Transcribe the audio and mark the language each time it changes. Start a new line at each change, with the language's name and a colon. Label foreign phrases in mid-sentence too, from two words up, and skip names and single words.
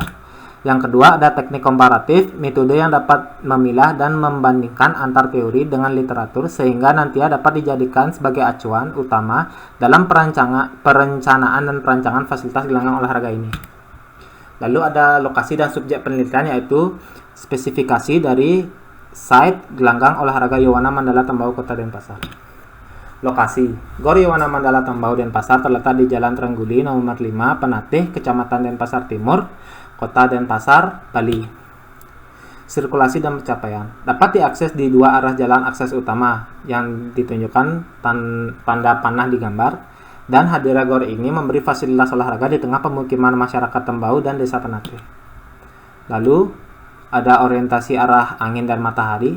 Indonesian: Yang kedua, ada teknik komparatif, metode yang dapat memilah dan membandingkan antar teori dengan literatur sehingga nantinya dapat dijadikan sebagai acuan utama dalam perencanaan dan perancangan fasilitas gelanggang olahraga ini. Lalu ada lokasi dan subjek penelitian, yaitu spesifikasi dari site gelanggang olahraga Yowana Mandala Tembau Kota Denpasar. Lokasi Gor Yowana Mandala Tembau Denpasar terletak di Jalan Trengguli nomor 5 Penatih, Kecamatan Denpasar Timur, Kota Denpasar, Bali. Sirkulasi dan pencapaian dapat diakses di dua arah jalan akses utama yang ditunjukkan tanda panah di gambar, dan hadirnya gor ini memberi fasilitas olahraga di tengah pemukiman masyarakat Tembau dan Desa Penatih. Lalu ada orientasi arah angin dan matahari.